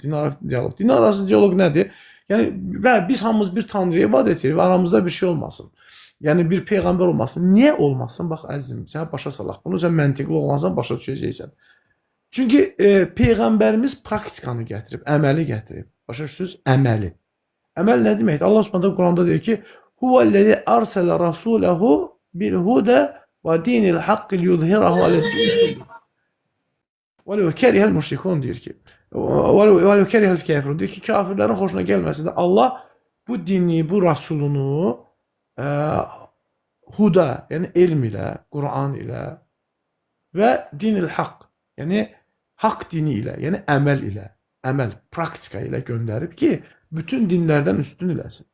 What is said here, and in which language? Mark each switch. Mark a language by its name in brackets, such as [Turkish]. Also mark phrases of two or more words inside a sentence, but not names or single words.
[Azerbaijani] Dinlər arası diyaloq nədir? Yəni biz hamımız bir Tanrıya ibadət edirik və aramızda bir şey olmasın. Yəni bir peyğəmbər olmasın. Niyə olmasın? Bax əzizim, sən başa salaq. Bunu sən məntiqli olansan, başa düşəcəksən. Çünki peyğəmbərimiz praktikanı gətirib, əməli gətirib. Başa düşürsüz? Əməli. Əməl nə deməkdir? Allah Subhanahu Quranda deyir ki: [Arabic] "هو الذي أرسل رسوله بالهدى ودين الحق ليظهره على الدين." وَلَوْ كَرِهَ الْمُشْرِكُونَ [Azerbaijani] deyir ki. [Arabic] وَلَوْ كَرِهَ الْكَافِرُونَ [Azerbaijani] deyir ki, kafirlərin xoşuna gəlməsə də Allah bu dini, bu rasulunu huda, yəni elm ilə, Quran ilə və dinil haqq, yəni haqq dini ilə, yəni əməl, praktika ilə göndərib ki, bütün dinlərdən üstün eləsin.